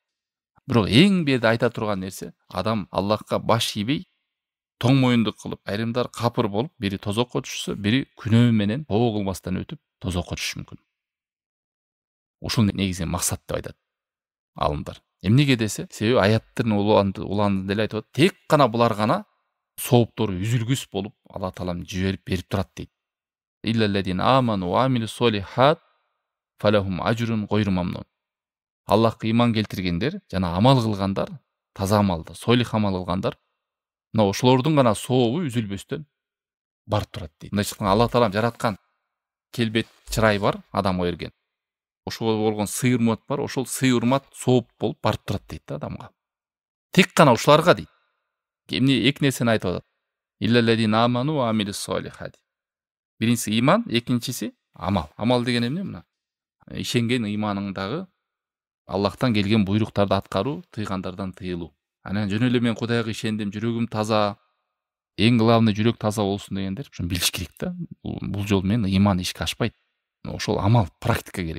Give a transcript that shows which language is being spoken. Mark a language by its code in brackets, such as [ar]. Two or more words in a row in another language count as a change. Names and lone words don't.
[ky] Бирок эң бирде айта турган нерсе, адам Аллахка баш ийбей, тоң моюндук кылып, айрымдар капыр болуп, бири тозокко түшсө, бири күнөө менен тоо кылмастан өтүп, тозокко түшүшү мүмкүн. Ушул негизи максат деп айтат алымдар. Эмнеге десе, себеби аяттын уланды деле айтып атат, тек гана булар гана сооптору үзүлгүс болуп, Алла таалам жиберип берип турат дейт. [ar] إلا الذين آمنوا وعملوا الصالحات فلهم أجر غير ممنون. [ky] Аллахка иман келтиргендер жана амал кылгандар, таза амалды, солих амал кылгандар, мына ошолордун гана сообу үзүлбөстөн барып турат дейт. Мындайча айтканда Алла таалам жараткан келбет, чырай бар адамга берген. Ошого болгон сый урмат бар, ошол сый урмат сооп болуп барып турат дейт да адамга. Тек гана ушуларга дейт. Эмне эки нерсени айтып атат. [ar] إلا الذين آمنوا وعملوا الصالحات. [ky] Биринчиси иман, экинчиси амал. Амал деген эмне мына? Ишенген ыйманыңдагы Аллахтан келген буйруктарды аткаруу, тыйгандардан тыйылуу. Анан жөн эле мен Кудайга ишендим, жүрөгүм таза. Эң главный жүрөк таза болсун дегендер ушуну билиш керек да. Бул жол менен ыйман ишке ашпайт. Ошол амал, практика керек.